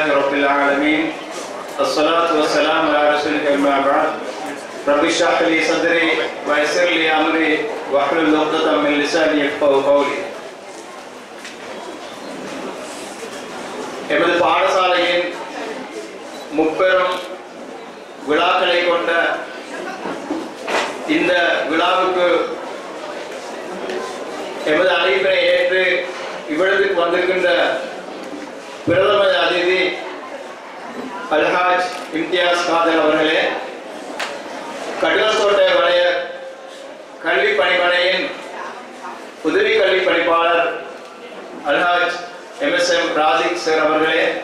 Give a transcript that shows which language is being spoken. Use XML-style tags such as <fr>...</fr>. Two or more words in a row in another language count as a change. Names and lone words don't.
<ar>رب العالمين الصلاة والسلام على رسولك أما بعد رب اشرح لي صدري ويسر لي أمري واحلل عقدة من لساني يفقهوا قولي.</ar> <ta>எமது பாடசாலையின் முப்பெரும் விழாக்களை கொண்ட இந்த விழாவுக்கு எமது அழைப்பினை ஏற்று இவ்விடத்துக்கு வந்திருக்கின்ற பிரதம அதிதி அல்ஹாஜ் இம்தியாஸ் காதர் அவர்களே, கடிலத்தோட்ட வலய கல்வி பணிமனையின் உதவி கல்வி பணிப்பாளர் அல்ஹாஜ் எம்எஸ்எம் ராஜிக் சார் அவர்களே,</ta>